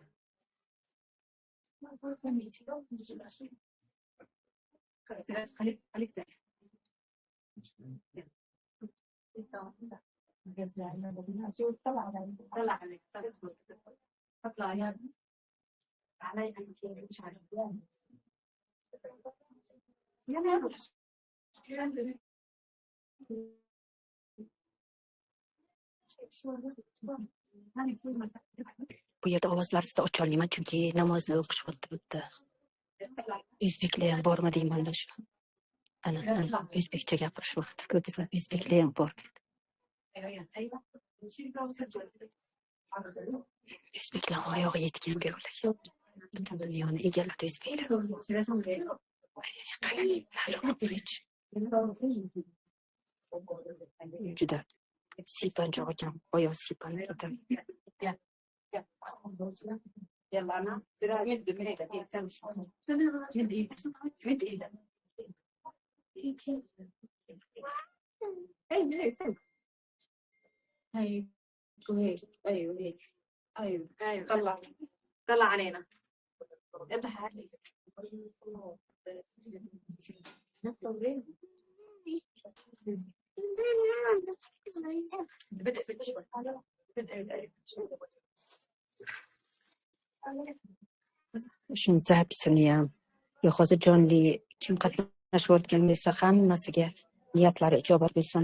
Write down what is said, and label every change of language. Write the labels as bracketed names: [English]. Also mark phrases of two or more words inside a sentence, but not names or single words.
[Arabic] سراج خليك زي. طلع عليك اطلع يا علي مش عارف [Uzbek] Bu yerda ovozlaringizni ocha olmayman chunki namozni o'qish o'tibdi. O'zbeklar ham bormi deymanda shu. Ana o'zbekcha gapirishyapti. Ko'rdingizlar, o'zbeklar ham bor. O'zbeklar oyog'i yetgan bu yo'lga. Butun dunyoni egalladi o'zbeklar. Juda siypanchoq ekan, oyoq siypanib ketadi. [Arabic] يلا انا سراج مد ايدك مد ايدك هاي ايوه ايوه طلع علينا اضحك عليك [Uzbek] Shuni zapisini ham yo hozir jonli kim qatnashayotgan bo'lsa hammasiga niyatlari ijobat bo'lsin.